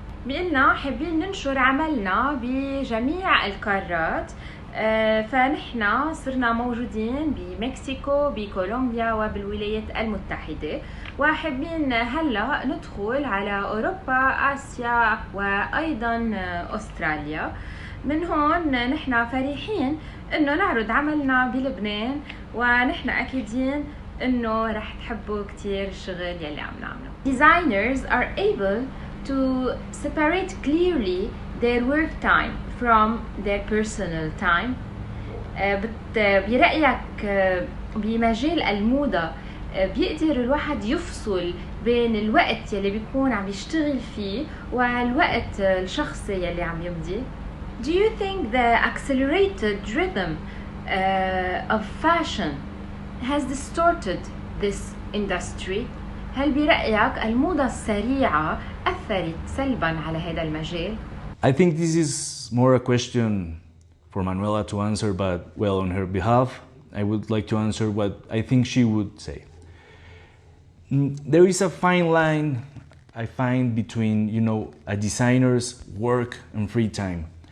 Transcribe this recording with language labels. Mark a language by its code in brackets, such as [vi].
[ar] بقلنا حابين ننشر عملنا بجميع القارات، فنحن صرنا موجودين بمكسيكو، بكولومبيا، وبالولايات المتحدة، وحابين هلا ندخل على أوروبا، آسيا، وأيضا أستراليا. من هون نحن فرحين إنه نعرض عملنا بلبنان، ونحن أكيدين إنه رح تحبوا كتير الشغل يلي عم نعمله. [en] Designers are able to separate clearly their work time from their personal time. [ar] برأيك بمجال الموضة بيقدر الواحد يفصل بين الوقت يلي بيكون عم يشتغل فيه والوقت الشخصي يلي عم يمضي؟ [en] Do you think the accelerated rhythm of fashion has distorted this industry? [ar] هل برأيك الموضة السريعة أثرت سلباً على هذا المجال؟ [en] I think this is more a question for Manuela to answer, but well, on her behalf, I would like to answer what I think she would say. There is a fine line I find between, a designer's work and free time.